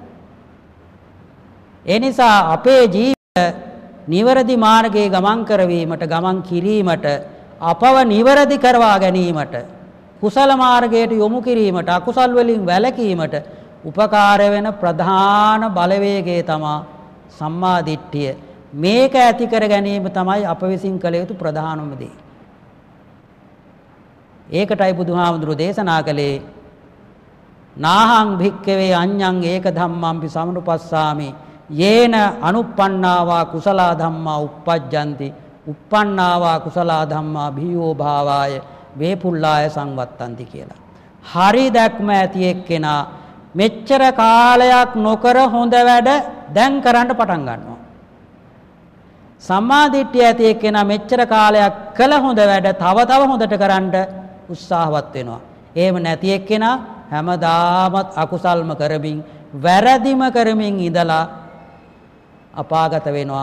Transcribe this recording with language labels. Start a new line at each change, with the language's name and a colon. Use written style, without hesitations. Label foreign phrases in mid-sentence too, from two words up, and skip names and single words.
Sinhala: ඒ නිසා අපේ ජීවිතය නිවැරදි මාර්ගයේ ගමන් කරවීමට ගමන් කිරීමට අපව නිවැරදි කරවා ගැනීමට කුසල මාර්ගයට යොමු කිරීමට අකුසල් වලින් වැළකීමට උපකාර වෙන ප්‍රධාන බලවේගය තමයි සම්මා දිට්ඨිය. මේක ඇති කර ගැනීම තමයි අප විසින් කළ යුතු ප්‍රධානම දේ. ඒකටයි බුදුහාමුදුරු දේශනා කළේ
Pali: නාහං භික්ඛවේ අඤ්ඤං ඒක ධම්මංපි සමනුපස්සාමි යේන අනුප්පන්නාවා කුසලා ධම්මා uppajjanti uppannāvā kusalā dhammā bhiyō bhāvāya වේපුල්ලාය සංවත්තන්ති කියලා.
Sinhala: හරි දැක්ම ඇති එක්කෙනා මෙච්චර කාලයක් නොකර හොඳ වැඩ දැන් කරන්න පටන් ගන්නවා. සම්මා දිට්ඨිය ඇති එක්කෙනා මෙච්චර කාලයක් කළ හොඳ වැඩ තව තව හොඳට කරන්න උත්සාහවත් වෙනවා. එහෙම නැති එක්කෙනා හැමදාමත් අකුසල්ම කරමින් වැරදිම කරමින් ඉඳලා අපාගත වෙනවා.